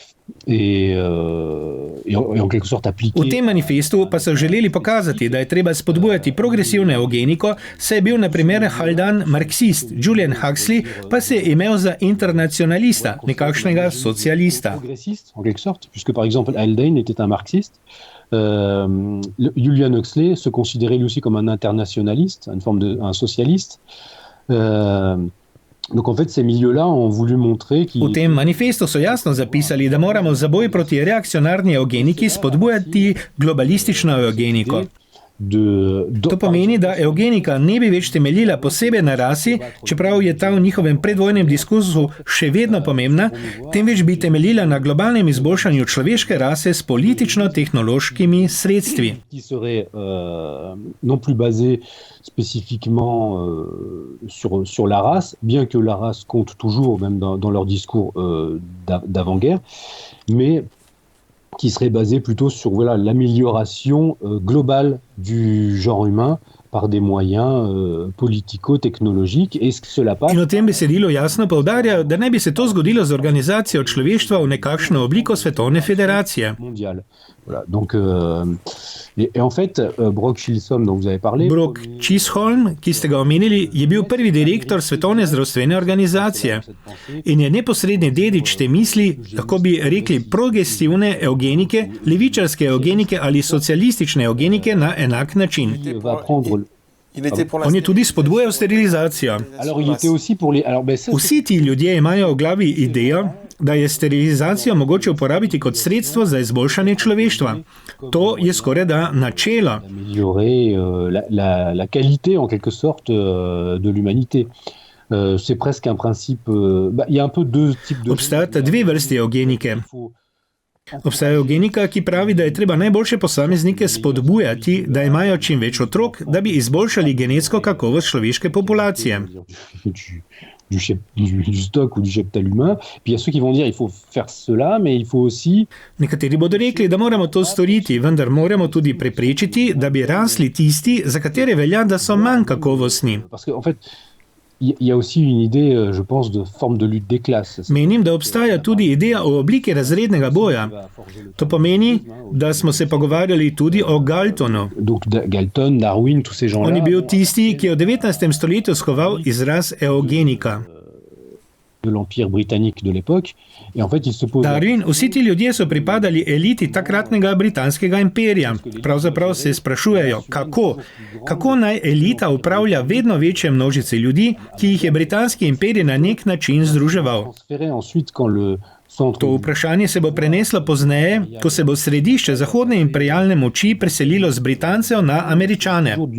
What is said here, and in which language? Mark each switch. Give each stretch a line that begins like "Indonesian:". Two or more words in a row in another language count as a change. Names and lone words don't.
Slovenian: V tem manifestu pa so želeli pokazati, da je treba spodbujati progresivno eugeniko, saj je bil na primer Haldan marksist, Julian Huxley pa se je imel za internacionalista, nekakšnega socialista.
French: Julian Huxley se considérait lui aussi comme un internationaliste, un socialiste. Donc en fait, ces milieux-là ont voulu montrer
Slovenian: V tem manifestu so jasno zapisali, da moramo za boj proti reakcionarni eugeniki spodbujati globalistično eugeniko. To pomeni, da eugenika ne bi več temeljila posebej na rasi, čeprav je ta v njihovem predvojnem diskurzu še vedno pomembna, temveč bi temeljila na globalnem izboljšanju človeške rase s politično-tehnološkimi sredstvi.
French: Non plus basé spécifiquement sur la race, bien que la race compte toujours, même dans leur discours d'avant-guerre, mais qui serait basé plutôt sur l'amélioration globale du genre humain par des moyens politico-technologiques. Et cela passe...
Slovenian: In v tem besedilu jasno poudarjajo, da ne bi se to zgodilo z organizacijo človeštva v nekakšno obliko svetovne federacije.
French: Voilà, donc, et en fait, Brock Chisholm, dont vous avez parlé...
Slovenian: Brock Chisholm, ki ste ga omenili, je bil prvi direktor Svetovne zdravstvene organizacije in je neposredni dedič te misli, lahko bi rekli progresivne eugenike, levičarske eugenike ali socialistične eugenike na enak način. On je tudi spodbujal sterilizacijo. Vsi ti ljudje imajo v glavi idejo, da je sterilizacijo mogoče uporabiti kot sredstvo za izboljšanje človeštva. To je skorajda načelo.
French: La qualité, en quelque sorte, de l'humanité. C'est presque un principe... Il y a un peu deux types de...
Slovenian: Obstajata dve vrsti eugenike. Obstaja eugenika, ki pravi, da je treba najboljše posameznike spodbujati, da imajo čim več otrok, da bi izboljšali genetsko kakovost človeške populacije.
French: Du stock ou du cheptel humain. Puis il y a ceux qui vont dire il faut faire cela, mais il faut aussi...
Slovenian: Nekateri bodo rekli, da moramo to storiti, vendar moramo tudi preprečiti, da bi rasli tisti, za katere velja, da so manj kakovostni.
French: Parce que en fait, il y a aussi une idée, je pense, de forme de lutte des classes.
Slovenian: Menim, da obstaja tudi ideja o obliki razrednega boja. To pomeni, da smo se pogovarjali tudi o Galtonu.
French: Donc Galton, Darwin, tous ces gens-là.
Slovenian: On je bil tisti, ki je v 19. stoletju skoval izraz eugenika.
French: De l'empire britannique de l'époque. Et en fait, il se pose...
Slovenian: Darwin, vsi ti ljudje so pripadali eliti takratnega britanskega imperija. Pravzaprav se sprašujejo, kako naj elita upravlja vedno večje množice ljudi, ki jih je britanski imperij na nek način združeval. To vprašanje se bo preneslo pozneje, ko se bo središče zahodne imperialne moči preselilo z Britancev na Američane.